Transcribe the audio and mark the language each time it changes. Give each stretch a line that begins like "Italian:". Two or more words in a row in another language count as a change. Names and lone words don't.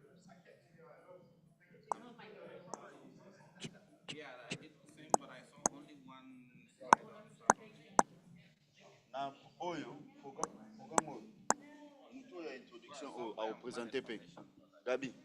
English: Yeah, I did the same, but I saw only one.
Lingala: Na oyo programme oyo mutu oyo ya introduction oyo aopresente mpe Gabi.